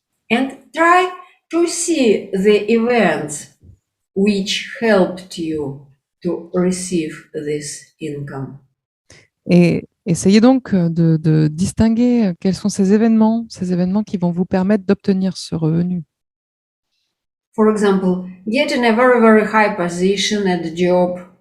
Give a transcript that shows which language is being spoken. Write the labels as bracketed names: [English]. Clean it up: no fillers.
[English] And try to see the events which helped you to receive this income. [French] Et essayez donc de distinguer quels sont ces événements qui vont vous permettre d'obtenir ce revenu. [English] For example, getting a very, very high position at the job.